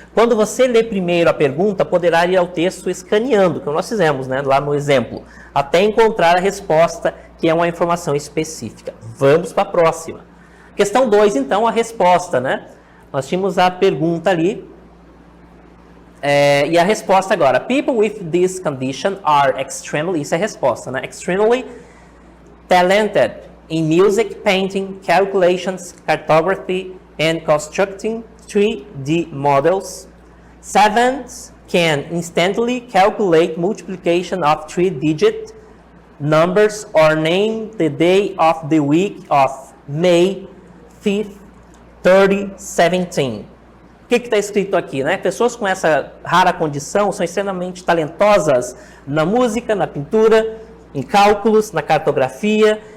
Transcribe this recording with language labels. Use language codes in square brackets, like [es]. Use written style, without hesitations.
[pt] Quando você lê primeiro a pergunta, poderá ir ao texto escaneando, como nós fizemos, né, lá no exemplo, até encontrar a resposta, que é uma informação específica. Vamos para a próxima. Questão 2, então, a resposta, né? Nós tínhamos a pergunta ali, e a resposta agora. [en] People with this condition are extremely, [pt] isso é a resposta, né? [en] Extremely talented in music, painting, calculations, cartography, and constructing 3D models. Savants can instantly calculate multiplication of 3-digit numbers or name the day of the week of May 5th, 2017. [pt] O que está escrito aqui, né? Pessoas com essa rara condição são extremamente talentosas na música, na pintura, em cálculos, na cartografia